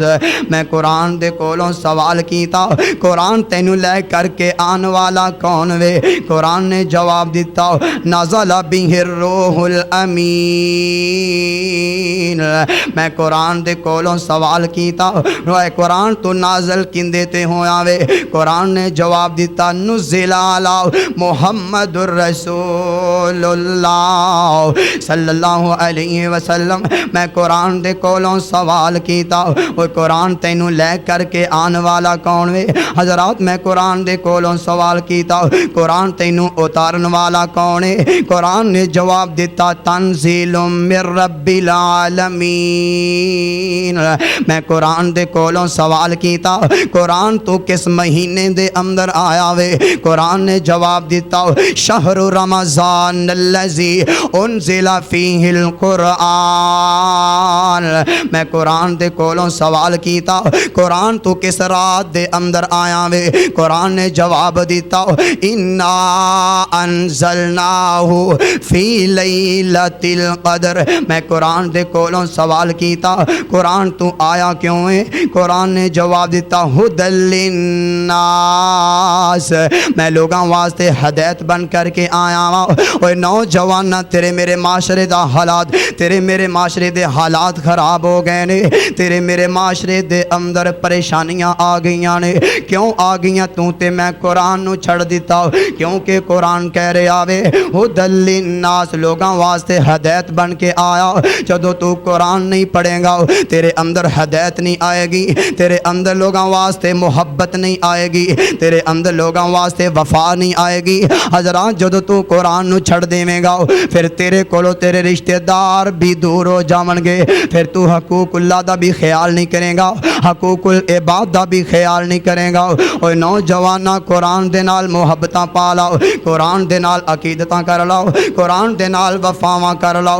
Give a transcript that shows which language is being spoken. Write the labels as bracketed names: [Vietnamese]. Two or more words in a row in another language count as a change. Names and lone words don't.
[Punjabi] ਮੈਂ ਕੁਰਾਨ ਦੇ ਕੋਲੋਂ ਸਵਾਲ ਕੀਤਾ, ਕੁਰਾਨ ਤੈਨੂੰ ਲੈ ਕਰਕੇ ਆਣ ਵਾਲਾ ਕੌਣ ਵੇ? ਕੁਰਾਨ ਨੇ ਜਵਾਬ ਦਿੱਤਾ [Arabic] نزل به الروح الأمين. [Punjabi] ਮੈਂ ਕੁਰਾਨ ਦੇ ਕੋਲੋਂ ਸਵਾਲ ਕੀਤਾ, ਕੁਰਾਨ ਤੋ ਨਾਜ਼ਲ ਕਿੰਦੇ ਤੇ ਹੋਇਆ ਵੇ? ਕੁਰਾਨ ਨੇ ਜਵਾਬ ਦਿੱਤਾ [Arabic] نزل على محمد رسول الله صلى الله عليه وسلم. [Punjabi] ਮੈਂ ਕੁਰਾਨ ਦੇ ਕੋਲੋਂ ਸਵਾਲ ਕੀਤਾ, ਉਹ ਕੁਰਾਨ ਤੈਨੂੰ ਲੈ ਕਰਕੇ ਆਣ ਵਾਲਾ ਕੌਣ ਵੇ? ਹਜ਼ਰਾਤ ਮੈਂ ਕੁਰਾਨ ਦੇ ਕੋਲੋਂ ਸਵਾਲ ਕੀਤਾ, ਕੁਰਾਨ ਤੈਨੂੰ ਉਤਾਰਨ ਵਾਲਾ ਕੌਣ ਹੈ? ਕੁਰਾਨ ਨੇ ਜਵਾਬ ਦਿੱਤਾ [Arabic] تنزيل من رب العالمين. [Punjabi] ਮੈਂ ਕੁਰਾਨ ਦੇ ਕੋਲੋਂ ਸਵਾਲ ਕੀਤਾ, ਕੁਰਾਨ ਤੋ ਕਿਸ ਮਹੀਨੇ ਦੇ ਅੰਦਰ ਆਇਆ ਵੇ? ਕੁਰਾਨ ਨੇ ਜਵਾਬ ਦਿੱਤਾ [Arabic] شهر رمضان الذي أنزل فيه القرآن. [Punjabi] ਮੈਂ ਕੁਰਾਨ ਦੇ ਕੋਲੋਂ ਸਵਾਲ ਕੀਤਾ, ਕੁਰਾਨ ਤੋ ਕਿਸ ਰਾਤ ਦੇ ਅੰਦਰ ਆਇਆ ਵੇ? ਕੁਰਾਨ ਨੇ ਜਵਾਬ ਦਿੱਤਾ [Arabic] إنا أنزلناه في ليلة القدر. [Punjabi] ਮੈਂ ਕੁਰਾਨ ਦੇ ਕੋਲੋਂ ਸਵਾਲ ਕੀਤਾ, ਕੁਰਾਨ ਤੂੰ ਆਇਆ ਕਿਉਂ ਹੈ? ਕੁਰਾਨ ਨੇ ਜਵਾਬ ਦਿੱਤਾ [Arabic] هدى للناس. [Punjabi] ਮੈਂ ਲੋਕਾਂ ਵਾਸਤੇ ਹਦਾਇਤ ਬਣ ਕਰਕੇ ਆਇਆ ਵਾ। ਔਰ ਨੌਜਵਾਨਾ ਤੇਰੇ ਮੇਰੇ ਮਾਸ਼ਰੇ ਦਾ ਹਾਲਾਤ, ਤੇਰੇ ਮੇਰੇ ਮਾਸ਼ਰੇ ਦੇ ਹਾਲਾਤ ਖ਼ਰਾਬ ਹੋ ਗਏ ਨੇ, ਤੇਰੇ ਮੇਰੇ ਮਾਸ਼ਰੇ ਦੇ ਅੰਦਰ ਪਰੇਸ਼ਾਨੀਆਂ ਆ ਗਈਆਂ ਨੇ। ਕਿਉਂ ਆ ਗਈ? ਤੂੰ ਤੇ ਮੈਂ ਕੁਰਾਨ ਨੂੰ ਛੱਡ ਦਿੱਤਾ, ਕਿਉਂਕਿ ਕੁਰਾਨ ਕਹਿ ਰਿਹਾ ਵੇ [Arabic] هدى للناس, [Punjabi] ਲੋਕਾਂ ਵਾਸਤੇ ਹਦਾਇਤ ਬਣ ਕੇ ਆਇਆ। ਜਦੋਂ ਤੂੰ ਕੁਰਾਨ ਨਹੀਂ ਪੜ੍ਹੇਗਾ ਤੇਰੇ ਅੰਦਰ ਹਦਾਇਤ ਨਹੀਂ ਆਏਗੀ, ਤੇਰੇ ਅੰਦਰ ਲੋਕਾਂ ਵਾਸਤੇ ਮੁਹੱਬਤ ਨਹੀਂ ਆਏਗੀ, ਤੇਰੇ ਅੰਦਰ ਲੋਕਾਂ ਵਾਸਤੇ ਵਫ਼ਾ ਨਹੀਂ ਆਏਗੀ। ਹਜ਼ਰਾਤ ਜਦੋਂ ਤੂੰ ਕੁਰਾਨ ਨੂੰ ਛੱਡ ਦੇਵੇਗਾ ਫਿਰ ਤੇਰੇ ਕੋਲੋਂ ਤੇਰੇ ਰਿਸ਼ਤੇਦਾਰ ਵੀ ਦੂਰ ਹੋ ਜਾਵਣਗੇ, ਫਿਰ ਤੂੰ ਹਕੂਕੁੱਲਾਹ ਦਾ ਵੀ ਖ਼ਿਆਲ ਨਹੀਂ ਕਰੇਗਾ, ਹਕੂਕੁਲ ਇਬਾਦ ਦਾ ਵੀ ਖ਼ਿਆਲ ਨਹੀਂ ਕਰੇਗਾ। ਔਰ ਨੌਜਵਾਨਾ ਕੁਰਾਨ ਦੇ ਨਾਲ ਮੁਹੱਬਤਾਂ ਪਾ ਲਓ, ਕੁਰਾਨ ਦੇ ਨਾਲ ਅਕੀਦਤਾਂ ਕਰ ਲਓ, ਕੁਰਾਨ ਦੇ ਨਾਲ ਵਫ਼ਾਵਾਂ ਕਰ ਲਓ।